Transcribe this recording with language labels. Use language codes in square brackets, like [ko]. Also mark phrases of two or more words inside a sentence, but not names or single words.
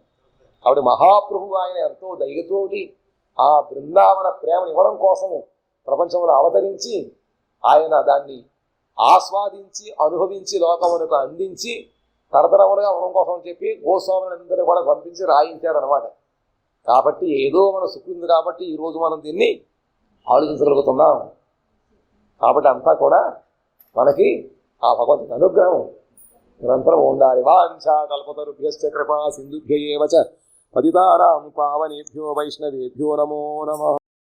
[te] కాబట్టి మహాప్రభువు ఆయన ఎంతో దయతోటి ఆ బృందావన ప్రేమను ఇవ్వడం కోసము ప్రపంచంలో అవతరించి ఆయన దాన్ని ఆస్వాదించి అనుభవించి లోకమునకు అందించి తరతరములుగా ఉండడం కోసం అని చెప్పి గోస్వాములందరూ కూడా పంపించి రాయించారనమాట. కాబట్టి ఏదో మన సుఖింది కాబట్టి ఈరోజు మనం దీన్ని ఆలోచించగలుగుతున్నాం. కాబట్టి అంతా కూడా మనకి ఆ భగవంతుని అనుగ్రహం నిరంతరం ఉండాలి. [sa] వాంఛా కల్పతరుభ్యశ్చ కృపా సింధుభ్య ఏవ చ పతితానాం పావనేభ్యో వైష్ణవేభ్యో నమో నమః.